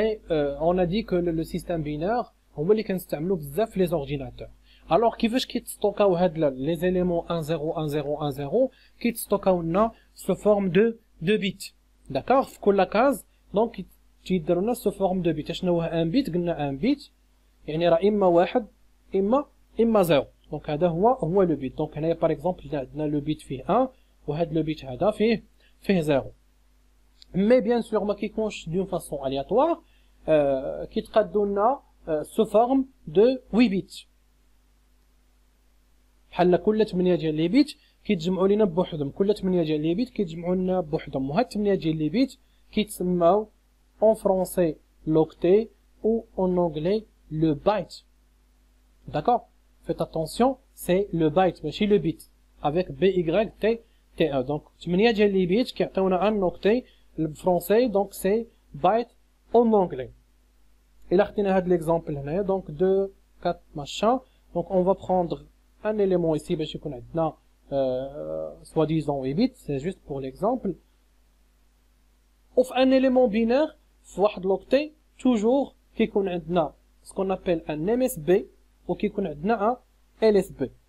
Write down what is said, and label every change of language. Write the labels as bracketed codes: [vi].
[fr] On a dit que le système binaire, [ar] هو اللي كنستعملوه بزاف في [fr] les ordinateurs. Alors, [ar] كيفاش كيتستوكاو هاد [fr] les éléments 1 0 1 0 1 0 [ar] كيتستوكاو لنا [fr] sous forme de bits. D'accord? في كل case, donc [ar] تيديروا لنا [fr] sous forme de bits. [ar] شنو هو un bit؟ قلنا un bit يعني راه اما واحد اما زيرو. دونك هذا هو لو بيت. دونك هنايا باغ اكزومبل عندنا لو بيت فيه 1 وهذا لو بيت هذا فيه زيرو. مي بيان سور ما كيكونش دون فاسون الياتوار، كيتقادوا لنا سو فورم دو 8 بيت. بحال كل 8 ديال لي بيت كيتجمعوا لينا بوحدهم، كل 8 ديال لي بيت كيتجمعوا لنا بوحدهم، وهاد 8 ديال لي بيت كيتسماو اون فرونسي لوكتي [fr] ou en anglais le byte. D'accord? Faites attention, c'est le byte, [ar] ماشي [fr] le bit. Avec BYT1. [ar] Donc, 8 ديال لي بيت كيعطيونا ان اوكتي بالفرنسي، [fr] donc c'est byte en anglais. [ar] إلا خدينا هاد l'exemple هنايا، donc 2 4 machin. [fr] Donc on va prendre un élément ici [ar] باش يكون عندنا [fr] soi-disant 8 bits, c'est juste pour l'exemple. وفي un élément binaire في واحد l'octet toujours [ar] كيكون عندنا [fr] ce qu'on appelle un MSB وكيكون عندنا un LSB.